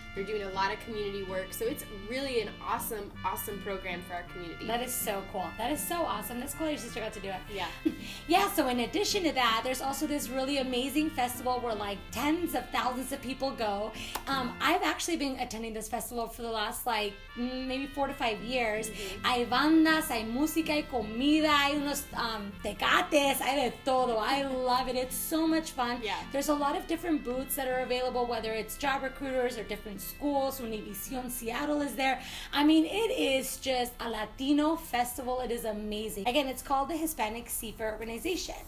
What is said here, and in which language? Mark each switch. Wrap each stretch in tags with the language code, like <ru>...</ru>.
<en>They're doing a lot of community work. So it's really an awesome, awesome program for our community. That is so cool. That is so awesome. That's cool your sister got to do it. Yeah. Yeah, so in addition to that, there's also this really amazing festival where like tens of thousands of people go. I've actually been attending this festival for the last like maybe 4 to 5 years.</en> <es>Hay bandas, hay música, hay comida, hay unos tecates, hay de todo.</es> <en>I love it. It's so much fun. Yeah. There's a lot of different booths that are available, whether it's job recruiters or different schools. Univision Seattle is there. I mean, it is just a Latino festival. It is amazing. Again, it's called the Hispanic Seafair Organization.</en>